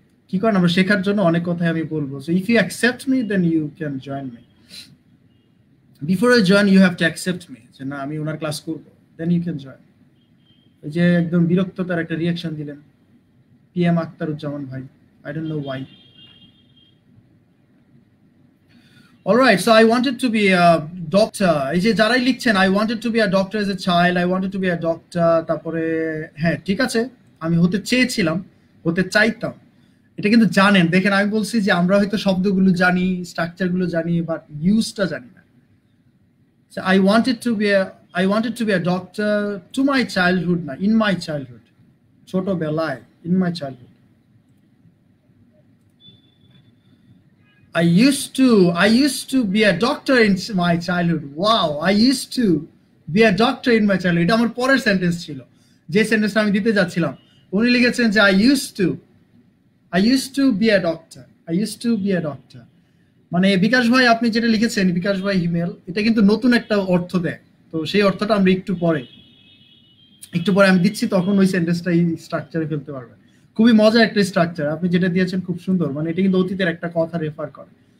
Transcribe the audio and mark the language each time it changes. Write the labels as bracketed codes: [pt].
[bn] কি করেন, আমরা শেখার জন্য অনেক কথাই আমি বলবো। [en] so if you accept me then you can join me, before I join you have to accept me, [bn] যে না আমি ওনার ক্লাস করবো, [en] Then you can join. [bn] এই যে একদম বিরক্ততার একটা রিয়াকশন দিলেন PM আক্তারুজ্জামান ভাই, [en] I don't know why. Alright, so I wanted to be a doctor. [bn] এই যে যারাই লিখছেন [en] I wanted to be a doctor [bn] as a child, I wanted to be a doctor, তারপরে হ্যাঁ ঠিক আছে, আমি হতে চেয়েছিলাম, হতে চাইতাম, এটা কিন্তু জানেন। দেখেন আমি বলছি যে আমরা হয়তো শব্দগুলো জানি, স্ট্রাকচারগুলো জানি, বাট ইউজটা জানি না। [en] So I wanted to be a doctor to my childhood, না in my childhood, ছোটবেলায়, in my childhood. I used to be a doctor in my childhood. Wow, I used to be a doctor in my childhood. [bn] এটা আমার পরের sentence ছিল, যে সেন্টেন্সটা আমি দিতে যাচ্ছিলাম। উনি লিখেছেন যে [en] I used to be a doctor. I used to be a doctor. [bn] মানে বিকাশ ভাই আপনি যেটা লিখেছেন, বিকাশ ভাই হিমেল, এটা কিন্তু নতুন একটা অর্থ দেয়। তো সেই অর্থটা আমরা একটু পরে আমি দিচ্ছি, তখন ওই সেন্টেন্সটা এই স্ট্রাকচারে ফেলতে পারবেন। খুবই মজার একটা স্ট্রাকচার আপনি যেটা দিয়েছেন, খুব সুন্দর, মানে এটা কিন্তু অতীতের একটা কথা রেফার করে।